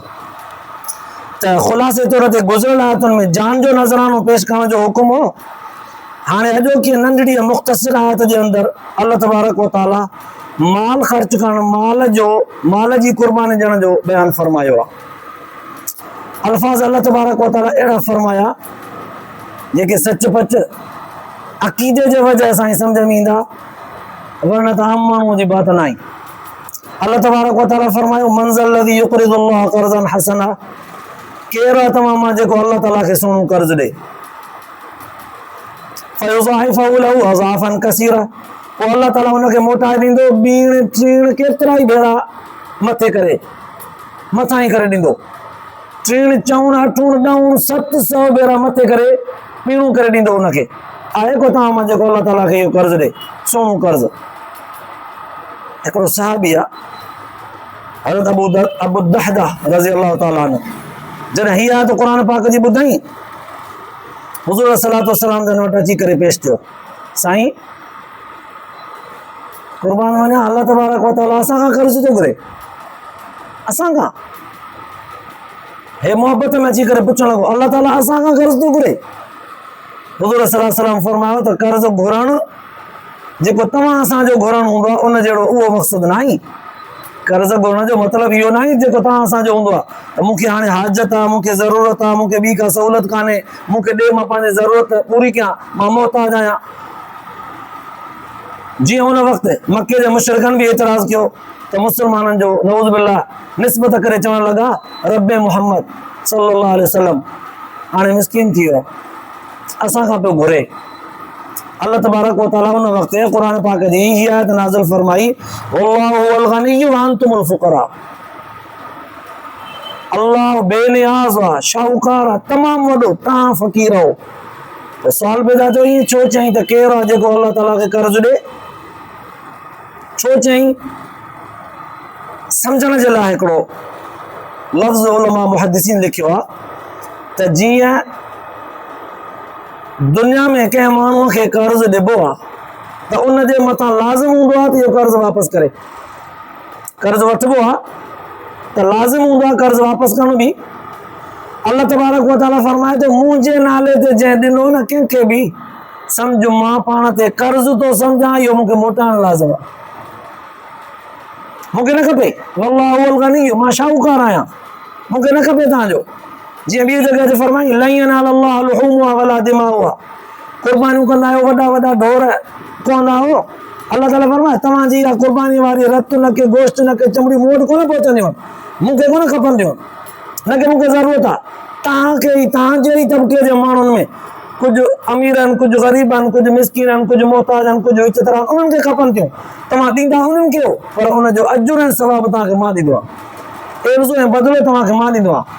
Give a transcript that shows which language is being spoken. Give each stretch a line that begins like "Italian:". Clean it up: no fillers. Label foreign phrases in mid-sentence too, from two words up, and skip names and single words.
Sindhi: त ख़ुलासे तौर ते गुज़िरियल आयतुनि में जान जो नज़रानो पेश करण जो हुकुम हो हाणे अॼोकी नंढड़ी मुख़्तसिर आयत जे अंदरि
Arabic: الله تبارك وتعالى
Sindhi: माल ख़र्च करणु, माल जी कुर्बानी ॾियण जो बयानु फरमायो आहे। अल्फाज़
Arabic: الله تبارك وتعالى
Sindhi: अहिड़ा फरमाया जेके सच पच अक़ीदे जे वजह सां ई सम्झ में ईंदा, वरना त आम माण्हूअ जी बात न आहे।
Arabic: الله تبارك وتعالى
Sindhi: फरमायो
Arabic: من ذا الذي يقرض الله قرضا حسنا,
Sindhi: केरु आहे तव्हां मां जेको
Arabic: الله تعالى
Sindhi: खे सुहिणो कर्ज़ ॾे,
Arabic: فيضاعفه له أضعافا كثيرة,
Sindhi: पोइ
Arabic: الله تعالى
Sindhi: हुनखे मोटाए ॾींदो ॿीण टीण केतिरा ई भेरा मथे करे मथां ई करे ॾींदो। टीण चवण अठूण ॾहूं 700 भेरा मथे करे ॿीणूं करे ॾींदो हुनखे। आहे को तव्हां मां जेको
Arabic: الله تعالى
Sindhi: खे इहो कर्ज़ ॾे, सुहिणो कर्ज़। हिकिड़ो सहाबी आहे हज़रत अबू दहदा
Arabic: رضي الله تعالى عنه,
Sindhi: जॾहिं हीअ आयत क़ुर पाक जी ॿुधाई, हुज़ूर
Arabic: الصلاة والسلام
Sindhi: जन वटि अची करे पेश थियो, साईं क़ुर्बान वञा,
Arabic: الله تبارك وتعالى
Sindhi: असां खां कर्ज़ थो घुरे, असां खां। हे मोहबत में अची करे पुछण लॻो,
Arabic: الله تعالى
Sindhi: असां खां कर्ज़ थो घुरे? हुज़ूर
Arabic: صلى الله عليه وسلم
Sindhi: फरमायो त कर्ज़ घुरणु जेको तव्हां असांजो घुरणु हूंदो आहे उन जहिड़ो उहो मक़सदु न आहे। कर्ज़ घुरण जो मतिलबु इहो न आहे जेको तव्हां असांजो हूंदो आहे त मूंखे हाणे हाजत आहे, मूंखे ज़रूरत आहे, मूंखे ॿी का सहूलियत कान्हे, मूंखे ॾे मां पंहिंजी ज़रूरत पूरी कयां, मां मोहताज आहियां। जीअं हुन वक़्तु मके जे मुशरिकनि बि एतिराज़ कयो त मुस्लमाननि जो
Arabic: نعوذ بالله
Sindhi: निस्बत करे चवण लॻा रब्बे मुहम्मद
Arabic: صلى الله عليه وسلم
Sindhi: हाणे मिस्कीन थी वियो, असां खां पियो घुरे।
Arabic: الله تبارك وتعالى
Sindhi: उन वक़्तु क़ुर पाक जी हीअ आयत नाज़िल फरमाई,
Arabic: والله هو الغني وأنتم الفقراء,
Sindhi: अल्लाह बेनियाज़ आहे, शाहूकार आहे, तमामु वॾो, तव्हां फ़क़ीर आहियो। त सुवाल पैदा थियो, ईअं छो चई त केरु आहे जेको
Arabic: الله تعالى
Sindhi: खे कर्ज़ ॾे? छो चई? सम्झण जे लाइ हिकिड़ो लफ़्ज़ उलमा मुहद्दिसीन लिखियो आहे त जीअं दुनिया में कंहिं माण्हूअ खे कर्ज़ ॾिबो आहे त उन जे मथां लाज़िम हूंदो आहे त इहो कर्ज़ वापसि करे। कर्ज़ वठिबो आहे त लाज़िम हूंदो आहे कर्ज़ वापसि करणु बि।
Arabic: الله تبارك وتعالى
Sindhi: फरमाए थो मुंहिंजे नाले ते जंहिं ॾिनो न कंहिंखे बि, सम्झ मां पाण ते कर्ज़ थो सम्झां, इहो मूंखे मोटाइणु लाज़िम आहे, मूंखे न खपे।
Arabic: والله هو الغني,
Sindhi: मां शाहूकार आहियां, मूंखे न खपे तव्हांजो। जीअं ॿी जॻह ते फरमाई
Arabic: لن ينال الله لحومها ولا دماؤها,
Sindhi: कुर्बानियूं कंदा आहियो, वॾा वॾा ढोर कोन आहियो,
Arabic: الله تعالى
Sindhi: फरमाए तव्हांजी इहा कुर्बानी वारी रत न के गोश्त न के चमड़ी मूं वटि कोन पहुचंदियूं, मूंखे कोन खपंदियूं, न के मूंखे ज़रूरत आहे। तव्हांखे ई तव्हांजे ई तबिके जे माण्हुनि में कुझु अमीर आहिनि, कुझु ग़रीब आहिनि, कुझु मिसकीन आहिनि, कुझु मोहताज आहिनि, कुझु इज़तदार, उन्हनि खे खपनि थियूं, तव्हां ॾींदा उन्हनि खे हो, पर उनजो अजुर ऐं सवाबु तव्हांखे मां ॾींदो आहे, एवज़ो ऐं बदिलो तव्हांखे मां ॾींदो आहे।